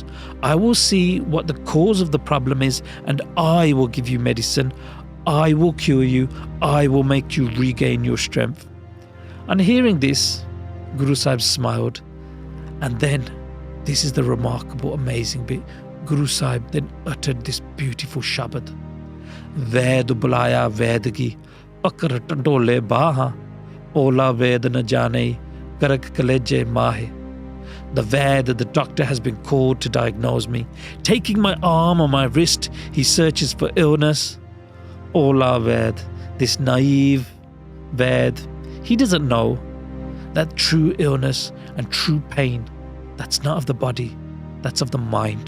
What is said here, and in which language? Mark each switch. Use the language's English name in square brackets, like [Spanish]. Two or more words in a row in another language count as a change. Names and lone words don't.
[English] I will see what the cause of the problem is and I will give you medicine. I will cure you. I will make you regain your strength. On hearing this, Guru Sahib smiled, and then, this is the remarkable, amazing bit, Guru Sahib then uttered this beautiful Shabad. [Punjabi] ਵੈਦ ਬੁਲਾਇਆ ਵੈਦਗੀ ਪਕੜ ਢੰਢੋਲੇ ਬਾਂਹ ਓਲਾ ਵੈਦ ਨ ਜਾਣੇ ਕਰਕ ਕਲੇਜੇ ਮਾਹਿ. [English] The Ved, the doctor, has been called to diagnose me. Taking my arm or my wrist, he searches for illness. [Punjabi] ਓਲਾ ਵੈਦ, [English] this naive Ved, he doesn't know that true illness and true pain, that's not of the body, that's of the mind.